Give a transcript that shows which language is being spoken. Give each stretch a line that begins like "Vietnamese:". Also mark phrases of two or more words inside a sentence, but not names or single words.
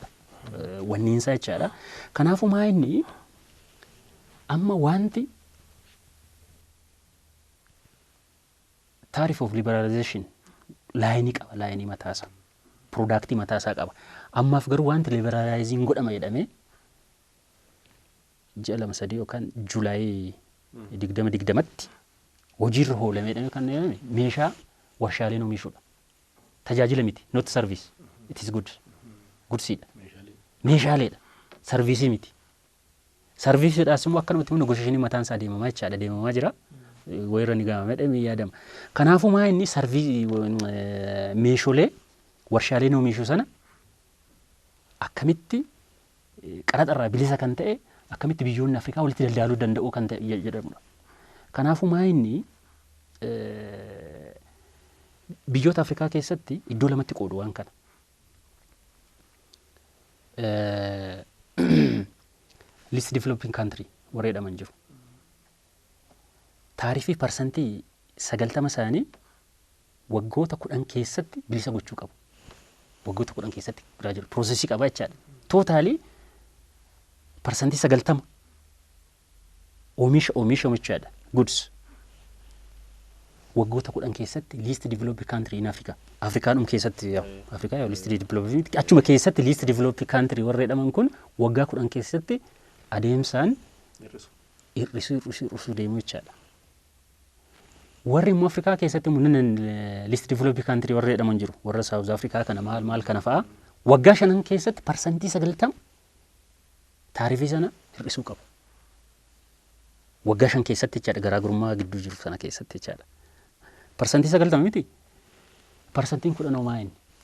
Oromo: Wanniin isaa jechaadha. Kanaafuu maa inni amma wanti
English: tariff of liberalization
Oromo: laayinii qaba laayinii mataasaa. Product mataasaa qaba. Ammaaf garuu wanti liberalizing godhama jedhamee ji'a 2-3 yookaan Juulaayii 2020tti hojiirra oolamee jedhamee kan jedhame meeshaa warshaaleen oomishuudha. Tajaajila miti,
English: not service. It is good.
Oromo: Goodsiidha. Meeshaaleedha. Serviisii miti. Serviisiidhaas immoo akkanumatti negotiationiin mataan isaa deemamaa jechaadha. Deemamaa jira. Wayirra ni gaamamee jedhamee yaadama. Kanaafuu maa inni meeshaalee warshaaleen oomishuu sana akkamitti qaraxarraa bilisa kan ta'e akkamitti biyyoonni Afrikaa walitti daldaaluu danda'u kan ta'e jedhamudha. Kanaafuu maa inni biyyoota Afrikaa keessatti iddoo lamatti qoodu waan kana.
English: Least developing country
Oromo: warra jedhaman jiru. Taarifii parsantii 90 isaanii waggoota 10 keessatti bilisa gochuu qabu. Waggoota 10 keessatti biraa jiru. Piroosesii qaba jechaadha. Tootaalii parsantii 90 oomisha jechaadha.
English: Goods.
Oromo: Waggoota 10 keessatti
English: least developed country in Africa.
Oromo: Afrikaadhum keessatti Afrikaa
English: least developed
Oromo: achuma keessatti
English: least developed country
Oromo: warra jedhaman kun waggaa 10 keessatti adeemsaan hir'isuu deemu jechaadha. Warri immoo Afrikaa keessatti munnan
English: least developed country
Oromo: warra jedhaman jiru. Warra South Africa kana maal kana fa'a waggaa 5 keessatti parsantii 90 taarifii sana hir'isuu qabu. Waggaa 5 keessatti jechaadha garaagarummaa gidduu jiru sana keessatti jechaadha. Parsantii 90 miti. Parsantiin 10 homaa inni.